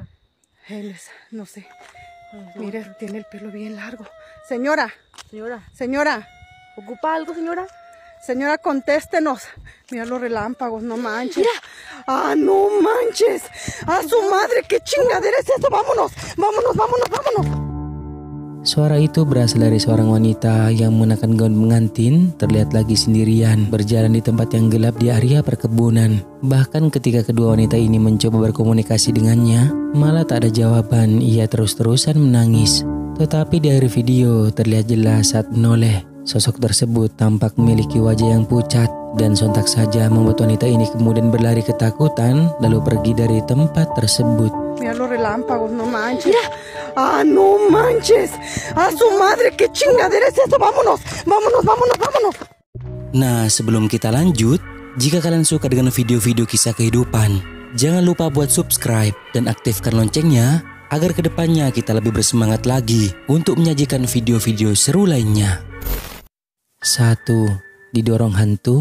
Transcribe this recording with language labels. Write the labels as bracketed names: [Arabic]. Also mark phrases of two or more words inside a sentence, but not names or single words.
[Spanish] Él es, no sé. Mire, tiene el pelo bien largo. Señora. ¿Ocupa algo, señora? Señora, contéstenos. Mira los relámpagos, no manches. ¡Ah, no manches! ¡A su madre! ¿Qué chingadera es esto? ¡Vámonos! [Indonesian] Suara itu berasal dari seorang wanita yang mengenakan gaun pengantin, terlihat lagi sendirian, berjalan di tempat yang gelap di area perkebunan. Bahkan ketika kedua wanita ini mencoba berkomunikasi dengannya, malah tak ada jawaban, ia terus-terusan menangis. Tetapi di akhir video terlihat jelas saat menoleh, sosok tersebut tampak memiliki wajah yang pucat dan sontak saja membuat wanita ini kemudian berlari ketakutan lalu pergi dari tempat tersebut. [Spanish] Mira los relámpagos, no manches. ¡Ah, no manches! ¡A su madre! ¿Qué chingadera es esto? ¡Vámonos! [Indonesian] Nah, sebelum kita lanjut, jika kalian suka dengan video-video kisah kehidupan, jangan lupa buat subscribe dan aktifkan loncengnya agar kedepannya kita lebih bersemangat lagi untuk menyajikan video-video seru lainnya. 1. Didorong hantu.